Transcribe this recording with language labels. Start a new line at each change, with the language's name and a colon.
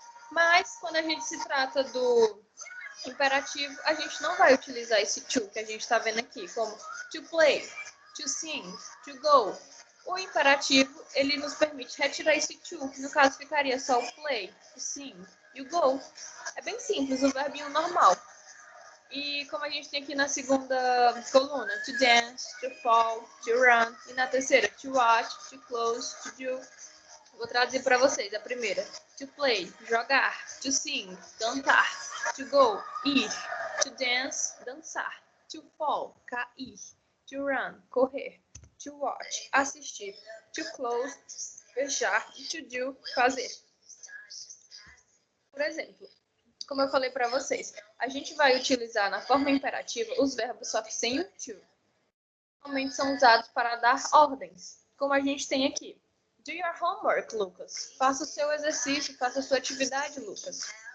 Portuguese: Mas, quando a gente se trata do imperativo, a gente não vai utilizar esse to que a gente está vendo aqui, como to play, to sing, to go. O imperativo, ele nos permite retirar esse to, que no caso ficaria só o play, o sing e o go. É bem simples, o verbinho normal. E como a gente tem aqui na segunda coluna, to dance, to fall, to run. E na terceira, to watch, to close, to do. Vou traduzir para vocês. A primeira, to play, jogar, to sing, cantar, to go, ir, to dance, dançar, to fall, cair, to run, correr, to watch, assistir, to close, fechar e to do, fazer. Por exemplo, como eu falei para vocês, a gente vai utilizar na forma imperativa os verbos só que sem o to. Normalmente são usados para dar ordens, como a gente tem aqui.
English: Do your homework, Lucas.
Portuguese: Faça o seu exercício, faça a sua atividade, Lucas.